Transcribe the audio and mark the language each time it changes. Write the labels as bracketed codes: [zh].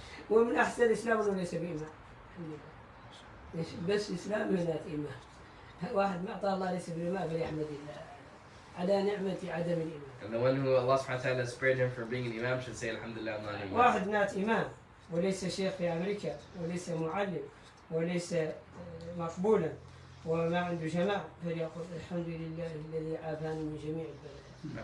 [ar] ومن أحسن الإسلام أنه ليس بإمام. بس إسلام لا إمام. واحد ما أعطاه الله ليس بإمام فليحمد الله على نعمة عدم الإمام. [en] And the one who Allah subhanahu wa ta'ala spared him from being an imam should say Alhamdulillah, I'm not an imam. [ar] واحد مات إمام وليس شيخ في أمريكا وليس معلم وليس مقبولا وما عنده جماعة فليقول الحمد لله الذي عافاني من جميع البلايا.